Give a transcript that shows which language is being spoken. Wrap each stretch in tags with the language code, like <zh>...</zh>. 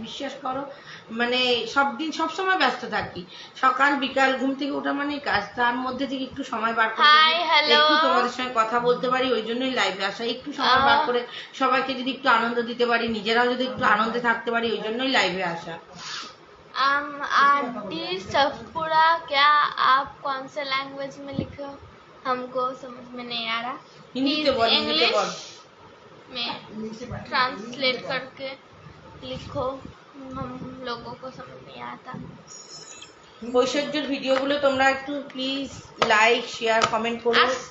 <bn>বিশ্বাস করো, মানে সব সময় ব্যস্ত থাকি, সকাল বিকাল ঘুম থেকে ওঠা মানে কাজ, তার মধ্যে থেকে একটু সময় বার করে একটু তোমাদের সঙ্গে কথা বলতে পারি, ওই জন্যই লাইভে আসা। একটু সময় বার করে সবাইকে যদি একটু আনন্দ দিতে পারি, নিজেরাও যদি একটু আনন্দে থাকতে পারি, ওই জন্যই লাইভে আসা।</bn> <hi>आंटी सफपुरा, क्या आप कौन से लैंग्वेज में लिखे हो? हमको समझ में नहीं आ रहा। हिंदी बोल, इंग्लिश में ट्रांसलेट करके लिखो, हम लोगों को समझ नहीं आता।</hi> <bn>ঐশ্বর্যের ভিডিওগুলো তোমরা একটু প্লিজ লাইক শেয়ার কমেন্ট করো।</bn>